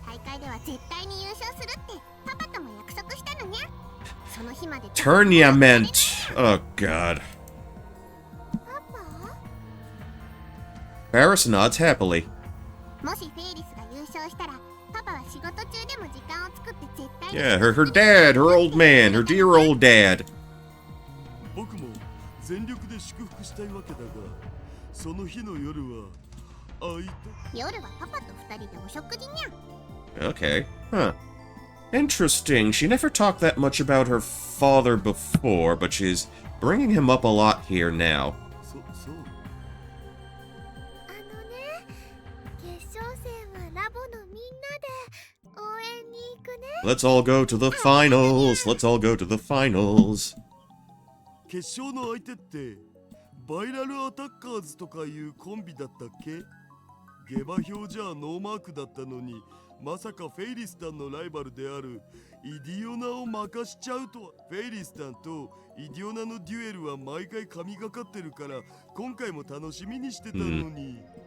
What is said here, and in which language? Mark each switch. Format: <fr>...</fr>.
<ja>会では絶対に優勝するってパパとも約束したのにゃ。その日まで</ja> <en>Tournament. Oh, God.</en> <ja>パパ</ja> <en>Ferris nods happily.</en> <ja>もしフェイリスが優勝したらパパは仕事中でも時間を作って絶対に</ja> <en>Yeah, her dad, her old man, her dear old dad.</en> <ja>僕も全力で祝福したいわけだが、その日の夜は会いたい。夜はパパと二人でお食事にゃ。</ja> <en>Okay. Huh. Interesting. She never talked that much about her father before, but she's bringing him up a lot here now.</en> <ja>そう。あのね、決勝戦はラボのみんなで応援に行くね。</ja> <en>Let's all go to the finals. Let's all go to the finals.</en> <ja>決勝の相手ってバイラルアタッカーズとかいうコンビだったっけ？下馬評じゃノーマークだったのに、まさかフェイリスタンのライバルであるイディオナを任しちゃうとは。フェイリスタンとイディオナのデュエルは毎回神がかってるから、今回も楽しみにしてたのに。</ja>